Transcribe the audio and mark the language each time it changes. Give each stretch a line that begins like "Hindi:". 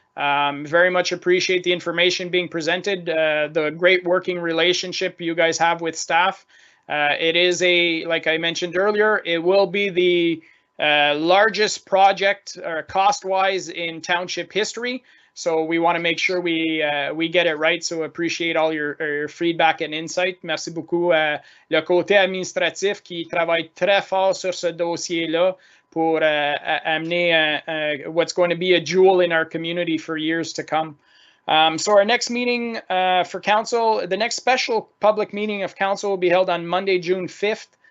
English: Very much appreciate the information being presented, the great working relationship you guys have with staff. It is like I mentioned earlier, it will be the largest project cost-wise in township history. So we want to make sure we get it right. So appreciate all your feedback and insight.
French: Merci beaucoup le côté administratif qui travaille très fort sur ce dossier-là pour amener
English: what's going to be a jewel in our community for years to come. So our next meeting for council, the next special public meeting of council will be held on Monday, June 5th.